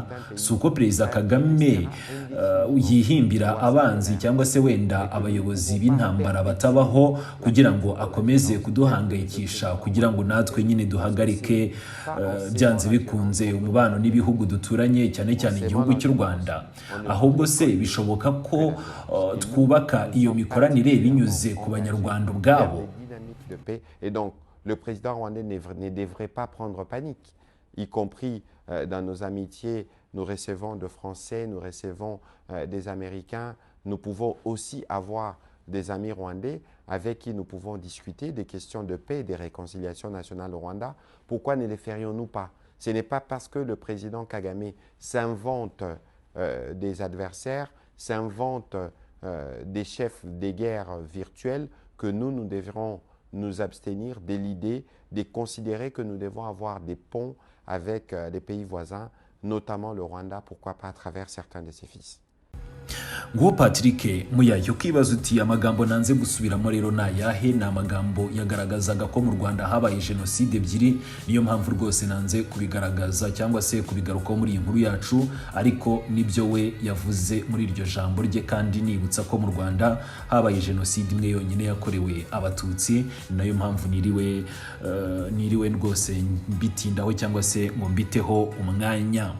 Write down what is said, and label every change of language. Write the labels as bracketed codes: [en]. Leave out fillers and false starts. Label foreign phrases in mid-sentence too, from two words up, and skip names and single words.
[rw] Si uko Perezida Kagame yihimbira abanzi cyangwa se wenda abayobozi b'intambara batabaho kugira ngo akomeze kuduhangayikisha, kugira ngo natwe nyine duhagarike byanze bikunze umubano n'ibihugu duturanye, cyane cyane igihugu cy'u Rwanda. Ahubwo se bishoboka ko twubaka iyo mikoranire binyuze ku Banyarwanda ubwabo. [fr] Et donc le président rwandais ne devrait pas prendre panique, y compris dans nos amitiés. Nous recevons de Français, nous recevons des Américains. Nous pouvons aussi avoir des amis rwandais avec qui nous pouvons discuter des questions de paix et de réconciliation nationale au Rwanda. Pourquoi ne les ferions-nous pas? Ce n'est pas parce que le président Kagame s'invente des adversaires, s'invente des chefs des guerres virtuelles que nous devrons nous abstenir de l'idée de considérer que nous devons avoir des ponts avec les pays voisins, notamment le Rwanda, pourquoi pas à travers certains de ses fils. [rw] Nguwo Patrick Muyaya ukibaza uti amagambo nanze gusubiramo rero nayahe ni amagambo yagaragazaga ko mu Rwanda habaye jenoside ebyiri, niyo mpamvu rwose nanze kubigaragaza cyangwa se kubigarukaho muri iyi nkuru yacu, ariko nibyo we yavuze muri iryo jambo rye, kandi nibutsa ko mu Rwanda habaye jenoside imwe yonyine yakorewe abatutsi, nayo mpamvu niriwe rwose mbitindaho cyangwa se ngo mbiteho umwanya.